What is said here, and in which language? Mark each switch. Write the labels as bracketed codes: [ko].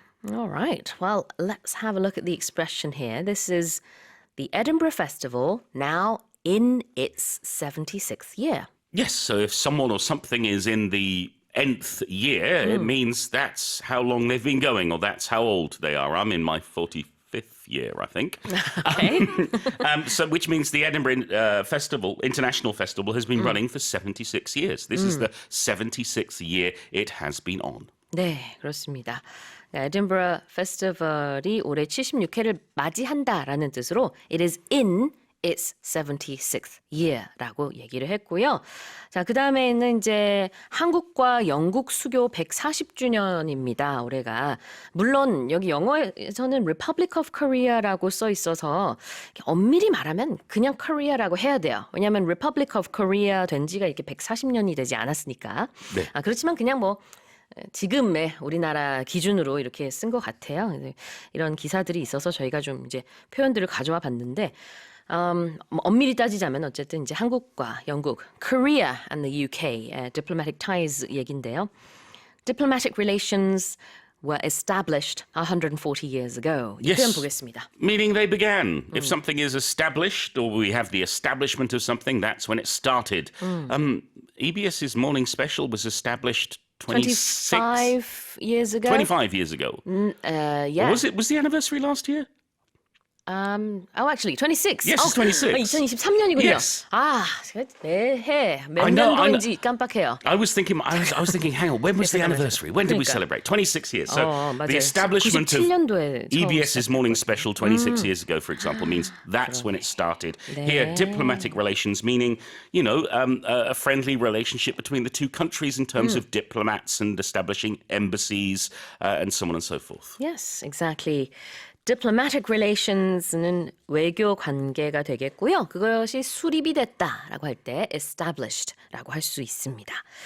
[en] All right. Well, let's have a look at the expression here. This is the Edinburgh Festival now in its 76th year. Yes, so if someone or something is in the nth year, it means that's how long they've been going, or that's how old they are. I'm in my 45th year, I think. Okay. So, which means the Edinburgh Festival, International Festival, has been running for 76 years. This is the 76th year it has been on. [ko] 네, 그렇습니다. 에든버러 페스티벌이 올해 76회를 맞이한다라는 뜻으로 [en] It is in its 76th year [ko] 라고 얘기를 했고요. 자, 그 다음에는 이제 한국과 영국 수교 140주년입니다. 올해가. 물론 여기 영어에서는 Republic of Korea라고 써 있어서 엄밀히 말하면 그냥 Korea라고 해야 돼요. 왜냐하면 Republic of Korea 된 지가 이렇게 140년이 되지 않았으니까. 네. 그렇지만 그냥 뭐 지금의 우리나라 기준으로 이렇게 쓴 것 같아요. 이런 기사들이 있어서 저희가 좀 이제 표현들을 가져와 봤는데 엄밀히 따지자면 어쨌든 이제 한국과 영국, [en] Korea and the UK, diplomatic ties [ko] 얘긴데요. [en] Diplomatic relations were established 140 years ago. [ko] 이 표현 보겠습니다. [en] Meaning they began. If something is established, or we have the establishment of something, that's when it started. EBS's morning special was established 25 years ago. 25 years ago. Yeah. Or was the anniversary last year? Actually, 26. Yes, it's 26. [ko] 2023년이군요. [en] Yes. [ko] 제가 매해 몇 [en] I know, [ko] 년도인지 깜빡해요. [en] I was thinking, hang on, when was the anniversary? When did we celebrate? 26 years. So [ko] 맞아요. [en] the establishment of [ko] 97년도에 [en] EBS's morning special 26 years ago, for example, means that's when it started. Here, diplomatic relations, meaning, you know, a friendly relationship between the two countries in terms of diplomats and establishing embassies and so on and so forth. Yes, exactly. [ko] Diplomatic relations는 외교 관계가 되겠고요. 그것이 수립이 됐다라고 할 때 established 라고 할 수 있습니다.